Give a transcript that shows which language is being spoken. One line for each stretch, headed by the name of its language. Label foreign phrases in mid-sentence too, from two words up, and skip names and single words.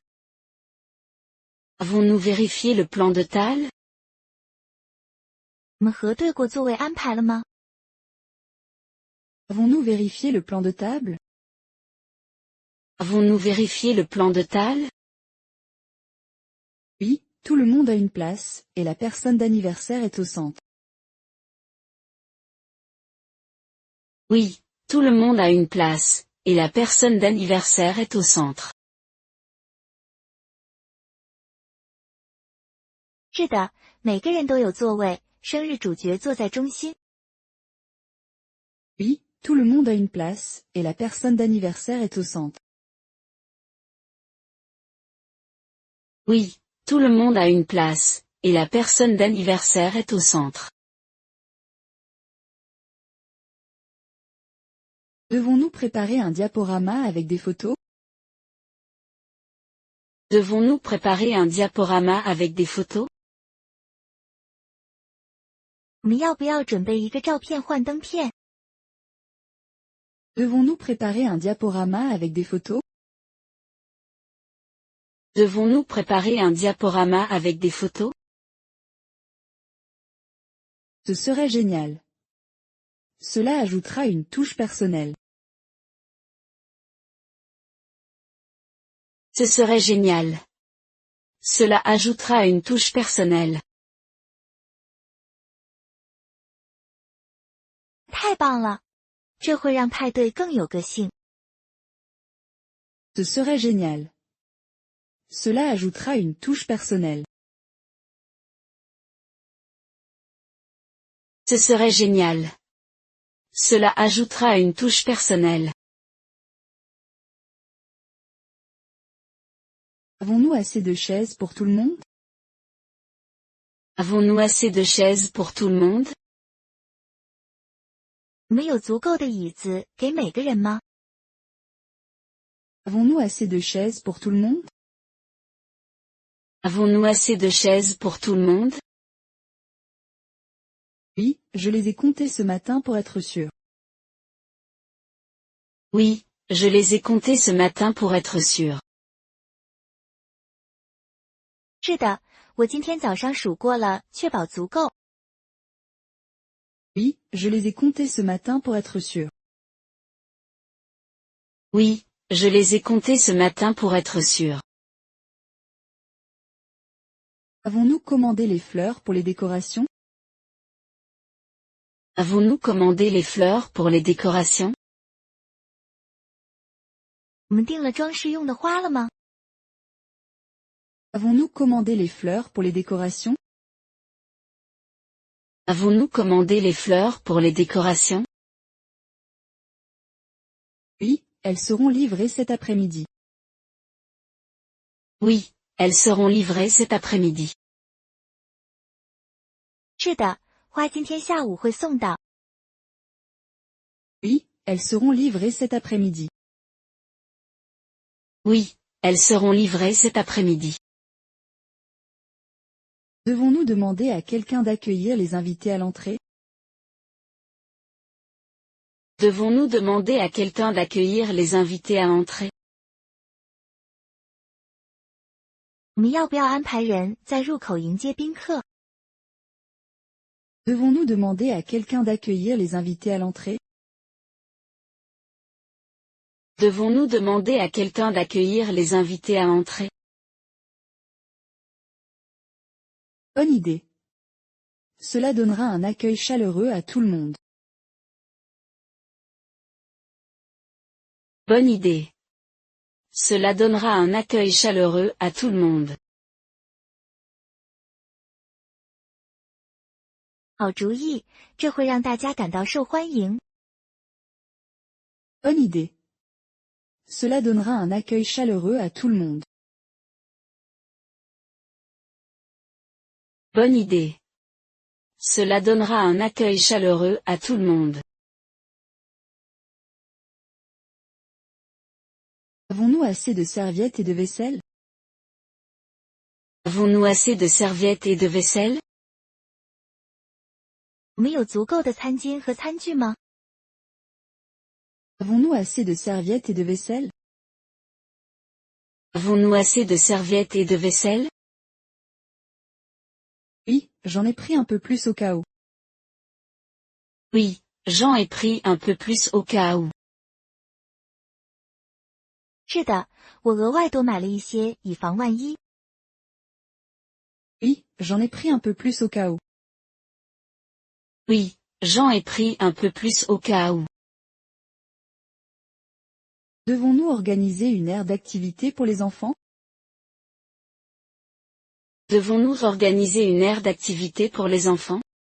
French: Avons-nous vérifié le plan de table?
Chinese: 我们核对过座位安排了吗？
French: Avons-nous vérifié le plan de table? Avons-nous vérifié le plan de table? Oui, tout le monde a une place, et la personne d'anniversaire est au centre. Oui, tout le monde a une place, et la personne d'anniversaire est au centre.
Chinese: 是的，每个人都有座位，生日主角坐在中心。
French: Oui, tout le monde a une place, et la personne d'anniversaire est au centre. Oui, tout le monde a une place, et la personne d'anniversaire est au centre. Devons-nous préparer un diaporama avec des photos? Devons-nous préparer un diaporama avec des photos?
Chinese: 我们要不要准备一个照片幻灯片？
French: Devons-nous préparer un diaporama avec des photos? Devons-nous préparer un diaporama avec des photos? Ce serait génial. Cela ajoutera une touche personnelle. Ce serait génial. Cela ajoutera une touche personnelle.
Chinese: 太棒了！这会让派对更有个性。
French: Ce serait génial. Cela ajoutera une touche personnelle. Ce serait génial. Cela ajoutera une touche personnelle. Avons-nous assez de chaises pour tout le monde? Avons-nous assez de chaises pour tout le monde?
Chinese: 我们有足够的椅子给每个人吗？
French: Avons-nous assez de chaises pour tout le monde? Avons-nous assez de chaises pour tout le monde? Oui, je les ai comptées ce matin pour être sûr. Oui, je les ai comptées ce matin pour être sûr.
Chinese: 是的，我今天早上数过了，确保足够。
French: Oui, je les ai comptées ce matin pour être sûr. Oui, je les ai comptées ce matin pour être sûr. Avons-nous commandé les fleurs pour les décorations? Avons-nous commandé les fleurs pour les décorations?
Chinese: 我们订了装饰用的花了吗？
French: Avons-nous commandé les fleurs pour les décorations? Avons-nous commandé les fleurs pour les décorations? Oui, elles seront livrées cet après-midi. Oui, elles seront livrées cet après-midi.
Chinese: 是的，花今天下午会送到。
French: Oui, elles seront livrées cet après-midi. Oui, elles seront livrées cet après-midi. Devons-nous demander à quelqu'un d'accueillir les invités à l'entrée? Devons-nous demander à quelqu'un d'accueillir les invités à l'entrée?
Chinese: 我们要不要安排人在入口迎接宾客？
French: Devons-nous demander à quelqu'un d'accueillir les invités à l'entrée? Devons-nous demander à quelqu'un d'accueillir les invités à l'entrée? Bonne idée. Cela donnera un accueil chaleureux à tout le monde. Bonne idée. Cela donnera un accueil chaleureux à tout le monde.
Chinese: 好主意，这会让大家感到受欢迎。
French: Bonne idée. Cela donnera un accueil chaleureux à tout le monde. Bonne idée. Cela donnera un accueil chaleureux à tout le monde. Avons-nous assez de serviettes et de vaisselle? Avons-nous assez de serviettes et de vaisselle?
Chinese: 我们有足够的餐巾和餐具吗？
French: Avons-nous assez de serviettes et de vaisselle? Avons-nous assez de serviettes et de vaisselle? Oui, j'en ai pris un peu plus au cas où. Oui, j'en ai pris un peu plus au cas où.
Chinese: 是的，我额外多买了一些，以防万一。
French: Oui, j'en ai pris un peu plus au cas où. Oui, j'en ai pris un peu plus au cas où. Devons-nous organiser une aire d'activité pour les enfants? Devons-nous organiser une aire d'activité pour les enfants?